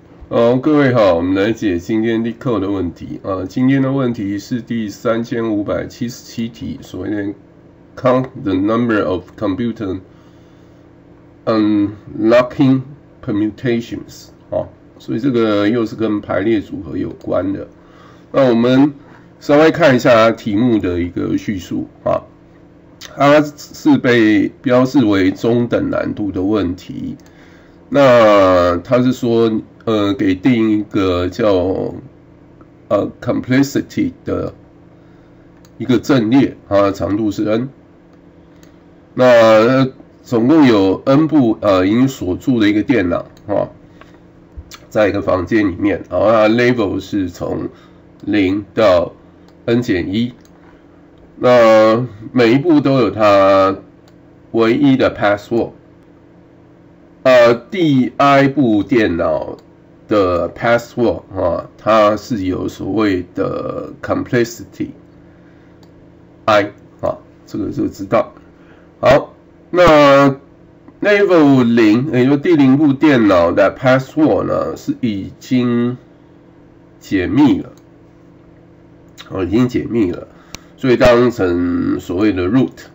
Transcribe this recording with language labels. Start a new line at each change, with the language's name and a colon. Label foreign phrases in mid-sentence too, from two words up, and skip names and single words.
Chinese: 各位好，我們來解今天 LeetCode 的問題今天的問題是第3577題，所謂的
English: Count the number of computer unlocking permutations
Chinese: 所以這個又是跟排列組合有關的。那我們稍微看一下題目的一個敘述它是被標示為中等難度的問題。那它是說給定一個叫complexity 的一個陣列長度是 n。那總共有 n 部已經鎖住的一個電腦在一個房間裡面，然後它 level 是從0到 n-1， 那每一步都有它唯一的 password。第 I 部電腦的 password 它是有所謂的 complexity I 這個就知道。好，那 level 0，也就是第0部電腦的 password 呢是已經解密了，已經解密了，所以當成所謂的 root